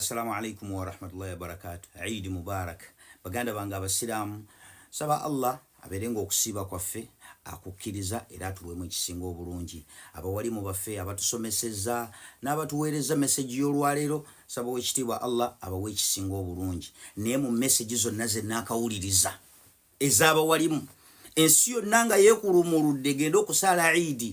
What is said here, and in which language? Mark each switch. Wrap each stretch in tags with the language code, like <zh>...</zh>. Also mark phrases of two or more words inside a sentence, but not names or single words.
<ar>السلام عليكم ورحمة الله وبركاته. عيد مبارك.</ar> <lg>Baganda banga abasiramu saba Allah aberenga okusiba kwaffe akukkiriza era tuwemu ekisinga obulungi. Abawalimu baffe abatusomeseza n'abatuweereza message y'olwaleero saba wekitiibwa Allah abawe ekisinga obulungi. Naye mu message zonna ze nakawuliriza ez'abawalimu ensi yonna nga yeekulumuludde genda okusala Eid.</lg>